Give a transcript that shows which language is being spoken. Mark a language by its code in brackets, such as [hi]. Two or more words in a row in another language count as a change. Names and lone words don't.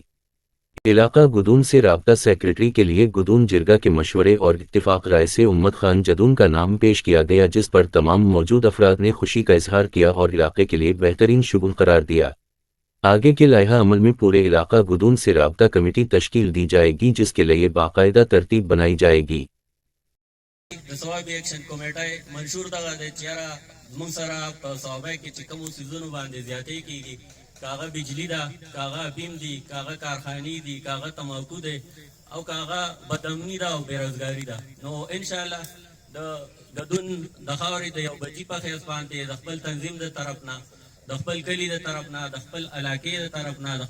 [ur] علاقہ گدون سے رابطہ سیکریٹری کے لیے گدون جرگہ کے مشورے اور اتفاق رائے سے امت خان جدون کا نام پیش کیا گیا، جس پر تمام موجود افراد نے خوشی کا اظہار کیا اور علاقے کے لیے بہترین شگون قرار دیا۔ آگے کے لائحہ عمل میں پورے علاقہ گدون سے رابطہ کمیٹی تشکیل دی جائے گی، جس کے لیے باقاعدہ ترتیب بنائی جائے گی۔ [ps] ثوابی ایکشن کمیټه منشور دغه د چیرې موږ سره په ثوابه کې چې کومو څیزونو باندې زیاتې کیږي، کاغه بجلی ده، کاغه افیم دي، کاغه کارخانې دي، کاغه تماکو دی او کاغه بدامني ده او بیروزګاري ده، نو انشاءالله د ګدون د خاورې د یو بچي په حیث باندې د خپل تنظیم د طرف نه، د خپل کلي د طرف نه، د خپل علاقې د طرف نه، د